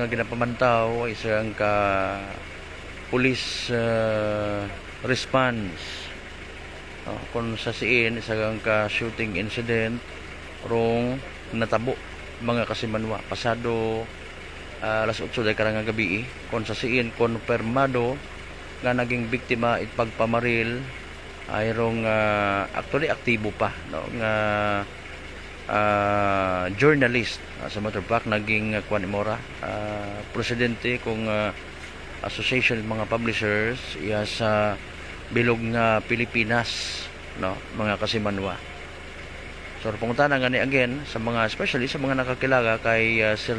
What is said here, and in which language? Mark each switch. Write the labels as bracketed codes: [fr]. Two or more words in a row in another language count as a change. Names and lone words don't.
[akl] ginapamantaw isang ka [en] police response, [akl] kung sa siin isang ka [en] shooting incident [akl] rong natabo mga kasimanwa pasado alas 8 day karang gabi, kung sa siin konfirmado nga naging biktima it pagpamaril ay rong actually aktibo pa, no, nga journalist, sa [en] matter of fact [akl] naging kuan imora presidente kung association ng mga publishers iya sa bilog nga Pilipinas, no, mga kasimanwa. So pangutana nga ni again sa mga especially sa mga nakakilala kay Sir